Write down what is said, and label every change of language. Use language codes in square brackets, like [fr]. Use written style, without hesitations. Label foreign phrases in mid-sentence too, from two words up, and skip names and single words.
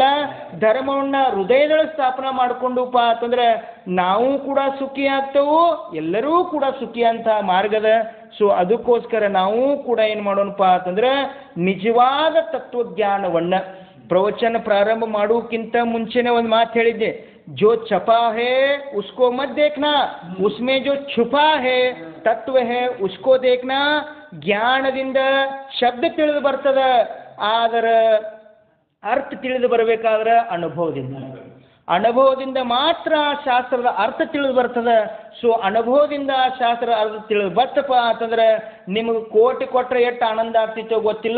[kn] ಧರ್ಮವನ್ನು ಹೃದಯದೊಳಗೆ ಸ್ಥಾಪನೆ ಮಾಡಿಕೊಂಡುಪ್ಪ ಅಂತಂದ್ರೆ ನಾವು ಕೂಡ ಸುಖಿ ಆಗ್ತೇವೆ, ಎಲ್ಲರೂ ಕೂಡ ಸುಖಿ ಅಂತ ಮಾರ್ಗದ. ಸೊ ಅದಕ್ಕೋಸ್ಕರ ನಾವು ಕೂಡ ಏನು ಮಾಡೋಣಪ್ಪ ಅಂತಂದ್ರೆ, ನಿಜವಾದ ತತ್ವಜ್ಞಾನವನ್ನು ಪ್ರವಚನ ಪ್ರಾರಂಭ ಮಾಡೋಕ್ಕಿಂತ ಮುಂಚೆನೇ ಒಂದು ಮಾತು ಹೇಳಿದ್ದೆ, [hi] जो छपा है उसको मत देखना, उसमें जो छुपा है तत्व है उसको देखना. [kn] ಜ್ಞಾನದಿಂದ ಶಬ್ದ ತಿಳಿದು ಬರ್ತದೆ, ಆದರೆ ಅರ್ಥ ತಿಳಿದು ಬರಬೇಕಾದ್ರೆ ಅನುಭವದಿಂದ. ಅನುಭವದಿಂದ ಮಾತ್ರ ಶಾಸ್ತ್ರದ ಅರ್ಥ ತಿಳಿದು ಬರ್ತದೆ. ಸೊ ಅನುಭವದಿಂದ ಶಾಸ್ತ್ರದ ಅರ್ಥ ತಿಳಿದು ಬರ್ತಪ್ಪ ಅಂತಂದ್ರೆ ನಿಮಗೆ ಕೋಟಿ ಕೊಟ್ಟರೆ ಎಷ್ಟು ಆನಂದ ಆಗ್ತಿತ್ತೋ ಗೊತ್ತಿಲ್ಲ.